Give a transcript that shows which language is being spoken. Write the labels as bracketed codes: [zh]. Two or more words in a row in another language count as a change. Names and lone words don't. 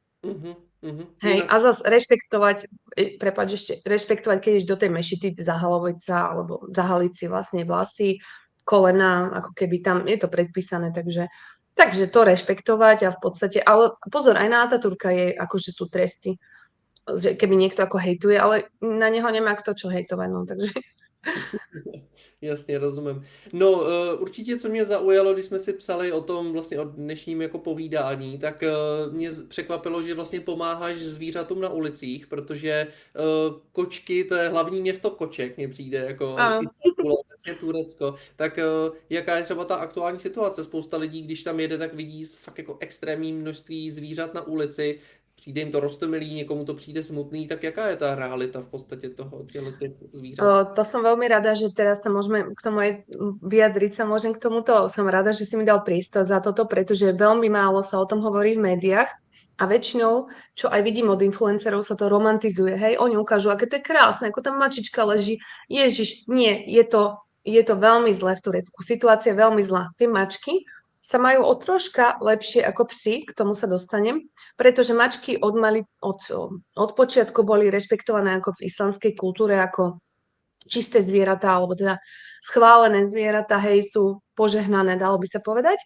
[sk] Hej, a zase rešpektovať, keď ideš do tej mešity, zahalovať sa, alebo zahaliť si vlastne vlasy, kolena, ako keby tam je to predpísané, takže to rešpektovať a v podstate, ale pozor, aj na Ataturka je, akože sú tresty, že keby niekto ako hejtuje, ale na neho nemá kto čo hejtovať, no, takže... [cs] Jasně, rozumím. No, určitě, co mě zaujalo, když jsme si psali o tom vlastně o dnešním jako povídání, tak mě překvapilo, že vlastně pomáháš zvířatům na ulicích, protože kočky, to je hlavní město koček, mně přijde, jako Turecko. Tak jaká je třeba ta aktuální situace? Spousta lidí, když tam jede, tak vidí fakt jako extrémní množství zvířat na ulici, přijde jim to roztomilý, někomu to přijde smutný, tak jaká je ta realita v podstatě těch zvířat? [sk] To som veľmi rada, že teraz sa môžeme k tomu aj vyjadriť, sa môžem k tomuto, som rada, že si mi dal priestor za toto, pretože veľmi málo sa o tom hovorí v médiách a väčšinou, čo aj vidím od influencerov, sa to romantizuje, hej, oni ukážu, aké to je krásne, ako tam mačička leží, Ježiš, nie, je to veľmi zlé v Turecku, situácia je veľmi zlá, tie mačky sa majú o troška lepšie ako psi, k tomu sa dostanem, pretože mačky od počiatku boli rešpektované ako v islamskej kultúre, ako čisté zvieratá, alebo teda schválené zvieratá, hej, sú požehnané, dalo by sa povedať.